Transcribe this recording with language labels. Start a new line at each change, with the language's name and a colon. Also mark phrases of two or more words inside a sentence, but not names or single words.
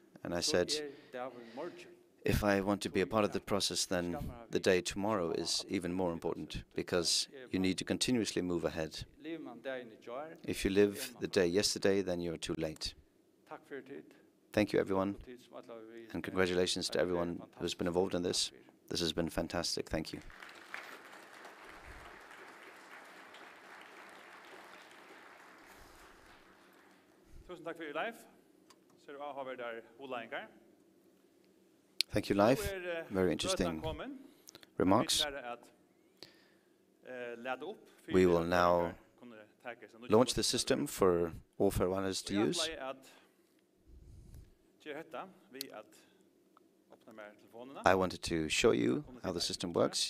English: And I said, if I want to be a part of the process, then the day tomorrow is even more important, because you need to continuously move ahead. If you live the day yesterday, then you're too late. Thank you, everyone, and congratulations to everyone who's been involved in this. This has been fantastic. Thank you.
Norwegian: Tusen takk for Leif. Så du har vært der hovedlæringar.
English: Thank you, Leif. Very interesting remarks. We will now launch the system for all Faroe Islanders to use. I wanted to show you how the system works.